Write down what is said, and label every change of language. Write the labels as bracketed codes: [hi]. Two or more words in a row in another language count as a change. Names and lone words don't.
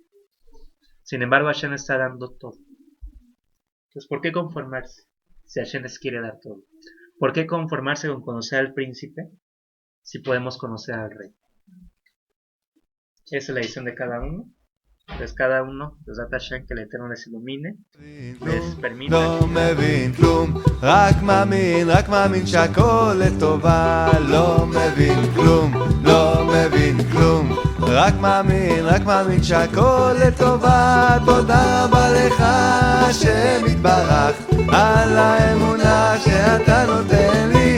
[es] Sin embargo, Hashem está dando todo. Entonces, ¿por qué conformarse si Hashem les quiere dar todo? ¿Por qué conformarse con conocer al príncipe si podemos conocer al rey? Esa es la decisión de cada uno. Entonces cada uno, [he] בעזרת השם, [es] que el Eterno les ilumine, les permita. [he] לא מבין כלום, רק מאמין שהכל לטובה. לא מבין כלום, לא מבין כלום, רק מאמין שהכל לטובה. תודה רבה לך השם יתברך על האמונה שאתה נותן לי.